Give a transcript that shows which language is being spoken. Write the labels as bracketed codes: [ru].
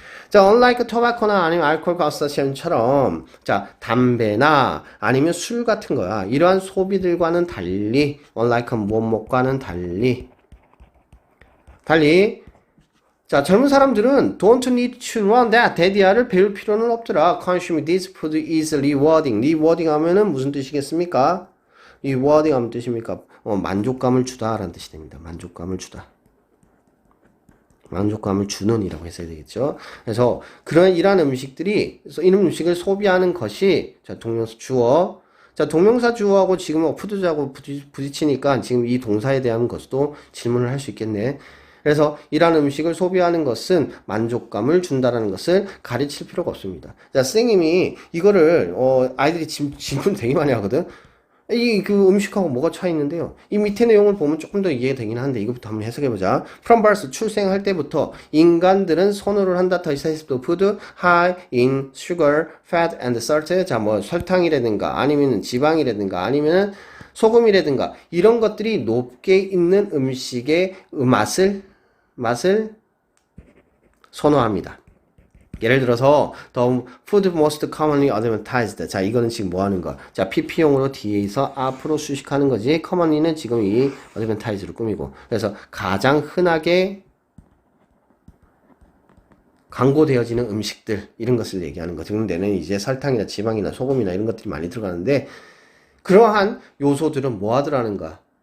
[ko] 자, [en] unlike tobacco [ko] 나 아니면 알코올 consumption처럼, 자, 담배나 아니면 술 같은 거야. 이러한 소비들과는 달리, unlike 뭐뭐과는 달리, 자, 젊은 사람들은 [en] don't need to learn that. [ko] 대디아를 배울 필요는 없더라. [en] Consuming this food is rewarding. [ko] rewarding 하면은 무슨 뜻이겠습니까? rewarding 하면 뜻입니까? 만족감을 주다라는 뜻이 됩니다. 만족감을 주다. 만족감을 주는 이라고 했어야 되겠죠. 그래서 이러한 음식들이, 이런 음식을 소비하는 것이, 자, 동명사 주어. 자, 동명사 주어하고 지금 푸드하고 부딪히니까 지금 이 동사에 대한 것도 질문을 할 수 있겠네. 그래서 이러한 음식을 소비하는 것은 만족감을 준다라는 것을 가르칠 필요가 없습니다. 자, 선생님이 이거를, 아이들이 질문 되게 많이 하거든. 그 음식하고 뭐가 차이 있는데요. 이 밑에 내용을 보면 조금 더 이해가 되긴 하는데 이것부터 한번 해석해보자. [en] From birth, [ko] 출생할 때부터 인간들은 선호를 한다. 더 [en] sensitive to food, high in sugar, fat and salt. [ko] 자, 뭐 설탕이라든가 아니면 지방이라든가 아니면 소금이라든가 이런 것들이 높게 있는 음식의 맛을 선호합니다. 예를 들어서 [en] the food most commonly advertised. [ko] 자, 이거는 지금 뭐 하는 거야? 자, PP용으로 뒤에서 앞으로 수식하는 거지. commonly는 지금 이 advertise를 꾸미고. 그래서 가장 흔하게 광고되어지는 음식들, 이런 것을 얘기하는 거죠. 근데는 이제 설탕이나 지방이나 소금이나 이런 것들이 많이 들어가는데 그러한 요소들은 뭐 하더라는가?